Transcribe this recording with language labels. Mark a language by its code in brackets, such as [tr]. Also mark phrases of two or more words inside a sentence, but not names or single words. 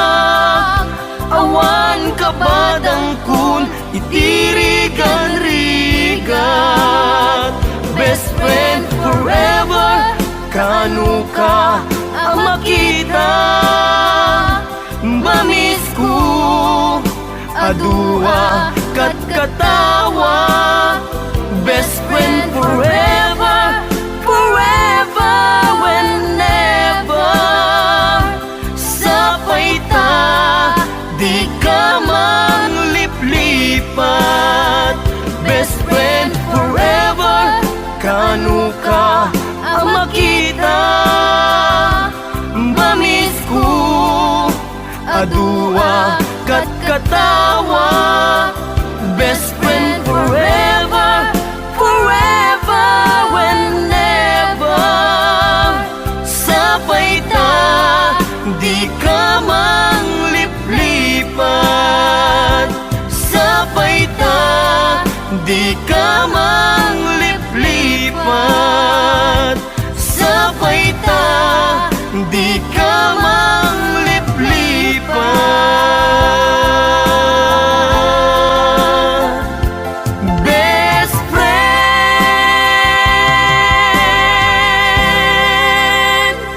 [ilo] awan kabadang kun itirigan-rigat, [en] best friend forever, [ilo] kanu ka makita, bamis ko adua kat katawa, [en] best friend forever, forever, whenever, [ilo] sapay ta di ka mangliplipat, [en] best friend forever, [ilo] kanu ka makita, bamis ko adua kat katawa, [en] best friend forever, forever, whenever, [ilo] sapay ta di ka mangliplipat, sapay ta di ka mangliplipat, sapay ta di ka mangliplipat, [en] best friend.